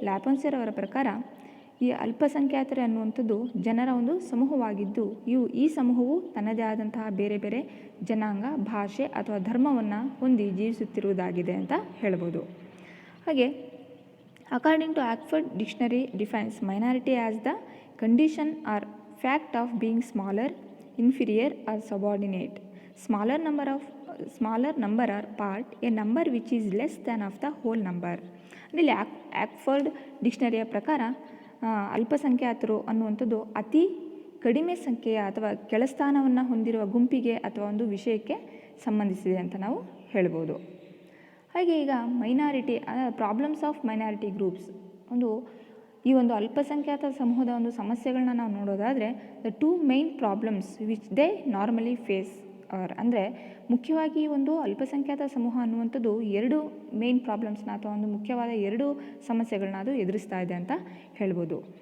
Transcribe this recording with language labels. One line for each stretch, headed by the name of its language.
Kannada: ಲ್ಯಾಪೊನ್ಸೆರವರ ಪ್ರಕಾರ ಈ ಅಲ್ಪಸಂಖ್ಯಾತರು ಅನ್ನುವಂಥದ್ದು ಜನರ ಒಂದು ಸಮೂಹವಾಗಿದ್ದು ಈ ಸಮೂಹವು ತನ್ನದೇ ಆದಂತಹ ಬೇರೆ ಬೇರೆ ಜನಾಂಗ, ಭಾಷೆ ಅಥವಾ ಧರ್ಮವನ್ನು ಹೊಂದಿ ಜೀವಿಸುತ್ತಿರುವುದಾಗಿದೆ ಅಂತ ಹೇಳ್ಬೋದು.
English: ಹಾಗೆ according to Oxford dictionary defines minority as the condition or fact of being smaller, inferior or subordinate. Smaller number or part, a number which is less than of the whole number.
Kannada: ಇಲ್ಲಿ Oxford ಡಿಕ್ಷನರಿಯ ಪ್ರಕಾರ ಅಲ್ಪಸಂಖ್ಯಾತರು ಅನ್ನುವಂಥದ್ದು ಅತಿ ಕಡಿಮೆ ಸಂಖ್ಯೆಯ ಅಥವಾ ಕೆಳಸ್ಥಾನವನ್ನು ಹೊಂದಿರುವ ಗುಂಪಿಗೆ ಅಥವಾ ಒಂದು ವಿಷಯಕ್ಕೆ ಸಂಬಂಧಿಸಿದೆ ಅಂತ ನಾವು ಹೇಳ್ಬೋದು. ಹಾಗೆ ಈಗ
English: minority problems of minority groups
Kannada: ಈ ಒಂದು ಅಲ್ಪಸಂಖ್ಯಾತ ಸಮೂಹದ ಒಂದು ಸಮಸ್ಯೆಗಳನ್ನ ನಾವು ನೋಡೋದಾದರೆ,
English: the two main problems which they normally face
Kannada: ಅಂದರೆ ಮುಖ್ಯವಾಗಿ ಒಂದು ಅಲ್ಪಸಂಖ್ಯಾತ ಸಮೂಹ ಅನ್ನುವಂಥದ್ದು ಎರಡು ಮೇನ್ ಪ್ರಾಬ್ಲಮ್ಸ್ನ ಅಥವಾ ಒಂದು ಮುಖ್ಯವಾದ ಎರಡು ಸಮಸ್ಯೆಗಳನ್ನ ಅದು ಎದುರಿಸ್ತಾ ಇದೆ ಅಂತ ಹೇಳ್ಬೋದು.